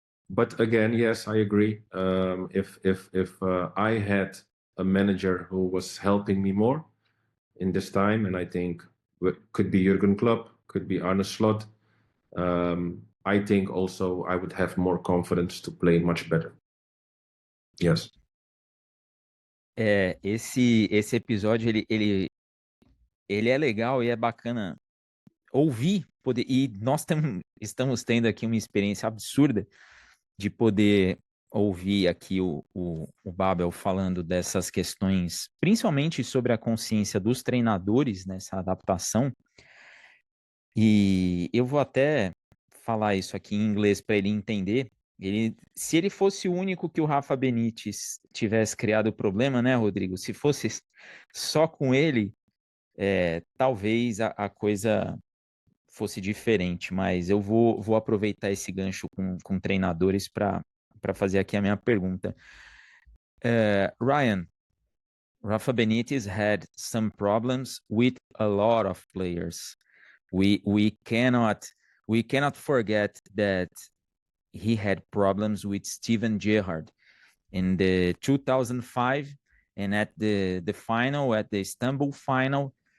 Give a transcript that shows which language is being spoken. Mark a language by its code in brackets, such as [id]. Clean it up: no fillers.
[en] But again, yes, I agree. If I had a manager who was helping me more in this time, and I think could be Jurgen Klopp, could be Arne Slot, I think also I would have more confidence to play much better. Yes. [pt] Esse episódio ele é legal e é bacana ouvir, e nós estamos tendo aqui uma experiência absurda de poder ouvir aqui o Babel falando dessas questões, principalmente sobre a consciência dos treinadores nessa adaptação. E eu vou até falar isso aqui em inglês para ele entender. Se ele fosse o único que o Rafa Benítez tivesse criado o problema, né, Rodrigo? Se fosse só com ele, talvez a coisa fosse diferente, mas eu vou aproveitar esse gancho com treinadores para fazer aqui a minha pergunta. [en] Ryan, Rafa Benitez had some problems with a lot of players. We cannot forget that he had problems with Steven Gerrard in the 2005 and at the final, at the Istanbul final.